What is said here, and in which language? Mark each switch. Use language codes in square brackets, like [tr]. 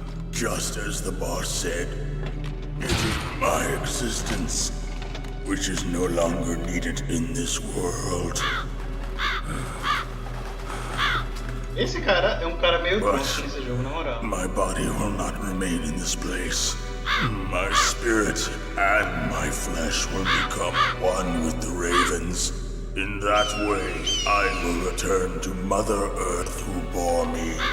[en] Just as the boss said, it is my existence which is no longer needed in this world. [pt] Esse cara é um cara meio tonto nesse jogo, na moral. [en] My body will not remain in this place. My spirit and my flesh will become one with the ravens. In that way, I will return to Mother Earth who bore me.